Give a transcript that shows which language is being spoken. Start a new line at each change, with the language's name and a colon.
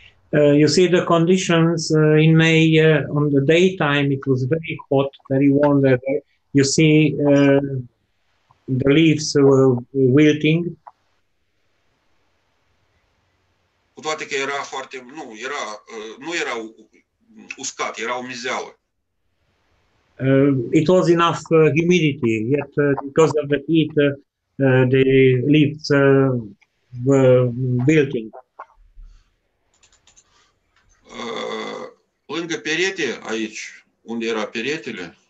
English: You see the conditions in May, on the daytime it was very hot, very warm weather. You see the leaves were wilting.
Romanian: Cu toate că era foarte, nu era uscat, era umezeală.
English: It was enough humidity, yet because of the heat, the leaves were wilting.
Romanian: Lângă perete, aici, unde era peretele,